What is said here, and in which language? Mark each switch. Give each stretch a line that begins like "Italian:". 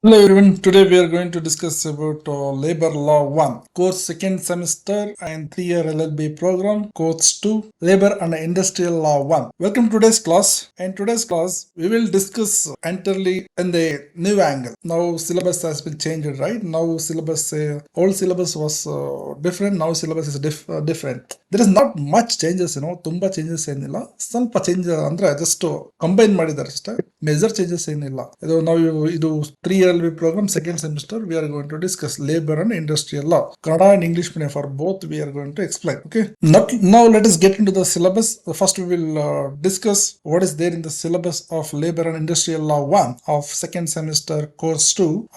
English: Hello everyone, today we are going to discuss about Labor Law 1, course second semester and 3-year LLB program, course 2, Labor and Industrial Law 1. Welcome to today's class. In today's class, we will discuss entirely in the new angle. Now syllabus has been changed, right? Now syllabus, old syllabus was different, now syllabus is different. There is not much changes,
Kannada: ತುಂಬಾ changes ಏನಿಲ್ಲ, ಸ್ವಲ್ಪ change ಅಂದ್ರೆ just combine ಮಾಡಿದ್ದಾರೆ ಅಷ್ಟೇ, major changes ಏನಿಲ್ಲ.
English: ಇದು 3-year LLB program second semester. We are going to discuss labor and industrial law, Kannada and English medium. For both we are going to explain. Okay, now let us get into the syllabus. First we will discuss what is there in the syllabus of labor and industrial law 1 of second semester course 2.